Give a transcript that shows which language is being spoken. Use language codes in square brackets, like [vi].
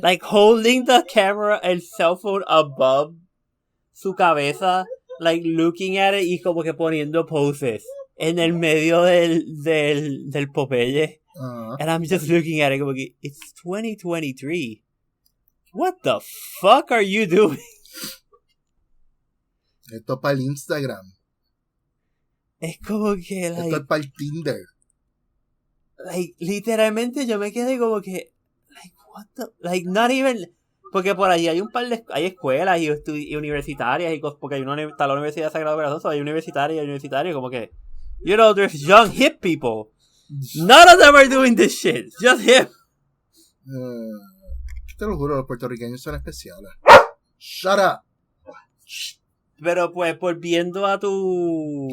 [en] Like holding the camera, [es] el cell phone above su cabeza, [en] like looking at it [es] y como que poniendo poses en el medio del Popeye. [en] And I'm just looking at it [es] como que, [en] it's 2023. What the fuck are you doing? [es] Esto es para el Instagram. Es como que, like... Esto es para el Tinder. Like, literalmente yo me quedé como que... [en] Like, what the... Like, not even... [es] Porque por allí hay un par de... Hay escuelas y universitarias y cosas... Porque está la Universidad de Sagrado Corazón, hay universitarios como que... [en] You know, there's young, hip people. None of them are doing this shit. Just him. [es] Te lo juro, los puertorriqueños son especiales. [en] Shut up. [es] Pero pues, volviendo a tu...